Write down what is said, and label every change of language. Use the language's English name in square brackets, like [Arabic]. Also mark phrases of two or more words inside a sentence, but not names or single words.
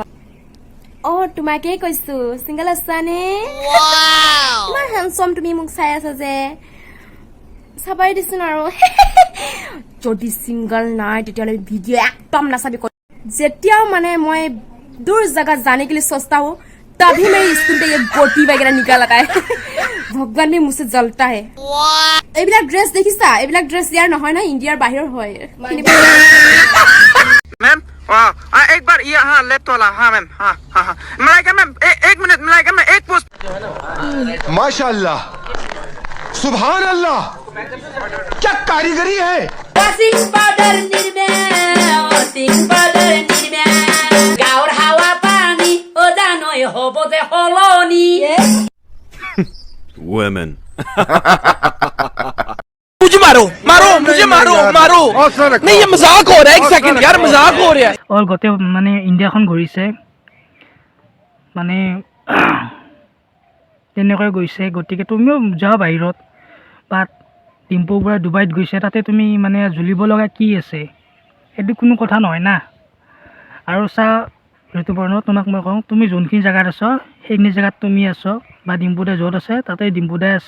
[Assamese] তোমাকেই কৈছো, চিংগল আছানে? ইমান হেণ্ডচম তুমি মোক চাই আছা যে, চাবাই দিছোন আৰু। যদি চিংগল নাই তেতিয়াহ'লে ভিডিঅ' একদম নাচাবি। যেতিয়াও মানে মই দূৰ জেগাত জানে [Hindi] के लिए सोचता हूँ तभी मेरी स्किन पे ये गोटी वगैरह निकल आता है। भगवान भी मुझसे जलता है। [Assamese] এইবিলাক ড্ৰেছ দেখিছা? এইবিলাক ড্ৰেছ ইয়াৰ নহয় না, ইণ্ডিয়াৰ বাহিৰৰ হয়। [Hindi] मैम एक बार ये हाँ लेफ्ट वाला हाँ मैम हाँ हाँ हाँ मलाइका मैम एक मिनट मलाइका मैम एक पोस्ट [Arabic] ما شاء الله سبحان الله [Hindi] क्या कारीगरी है [Assamese] গাঁৱৰ হাৱা পানী অজানৈ হ'ব যে সলনি [English] women [Hindi] मुझे मारो मारो मुझे मारो मारो नहीं ये मजाक हो रहा है, एक सेकंड यार मजाक हो रहा है। [Assamese] और গোটেই মানে ইণ্ডিয়াখন ঘূৰিছে, মানে তেনেকৈ গৈছে। গতিকে তুমিও যোৱা বাহিৰত, বা ডিম্পুৰ পৰা ডুবাইত গৈছে, তাতে তুমি মানে জ্বলিব লগা কি আছে? সেইটো কোনো কথা নহয় না। আৰু চা ঋতুপৰ্ণ, তোমাক মই কওঁ, তুমি যোনখিনি জেগাত আছ সেইখিনি জেগাত তুমি আছ, বা ডিম্পুদাই য'ত আছে তাতে ডিম্পুদাই আছে।